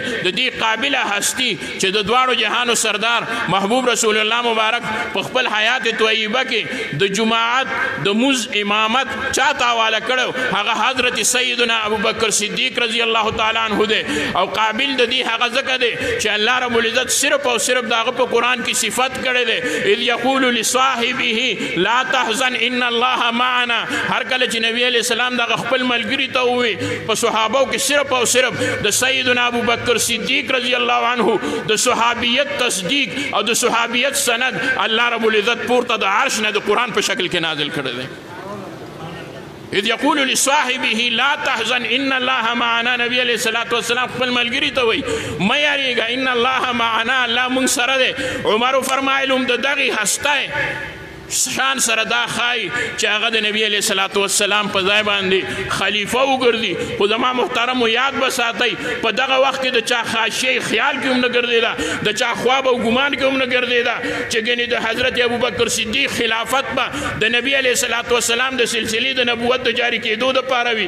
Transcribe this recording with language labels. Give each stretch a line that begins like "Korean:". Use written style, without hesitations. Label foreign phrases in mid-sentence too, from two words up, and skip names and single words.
Pashto: د دې قابله هستی چې د دواړو جهانو سردار محبوب رسول الله مبارک په خپل حیات طیبه کې د جماعت د مز امامت چاته حواله کړو هغه حضرت سیدنا ابوبکر صدیق رضی الله تعالی عنه دی او قابل د دې هغه ځکه دی چې الله رب العزت صرف او صرف د هغه په قرآن کې صفت کړی دی.
Arabic: اذ یقول لصاحبه لا تحزن ان الله معنا.
Pashto: هر کله چې نبی علیہ السلام د خپل ملګری ته ووی په صحابو کې صرف او صرف د سیدنا ابوبکر صدیق رضی الله عنه د صحابیت تصدیق او د صحابیت سند الله رب العزت پورته د عرش نه د قرآن په شکل کې نازل کړی دی.
Arabic: اذ یقول لصاحبه لا تحزن ان الله معنا.
Pashto: نبی علیہ الصلوۃ والسلام خپل ملګری ته وایي مه یاریږه
Arabic: ان الله معنا
Pashto: الله مونږ سره دی. عمر فرمایلم د دغې هستی شان سره دا ښایي چې هغه د نبی علیه الصلاۃ والسلام په ځای باندې خلیفه وګرځي. خو زما محترمو یاد به ساتئ په دغه وخت کې د چا خاشیې خیال کې هم نه ګرځېده د چا خواب او ګمان کې هم نه ګرځېده چې ګنې د حضرت ابوبکر صدیق خلافت به د نبی علیه الصلاۃ والسلام د سلسلې د نبوت د جاري کېدو دپاره وي.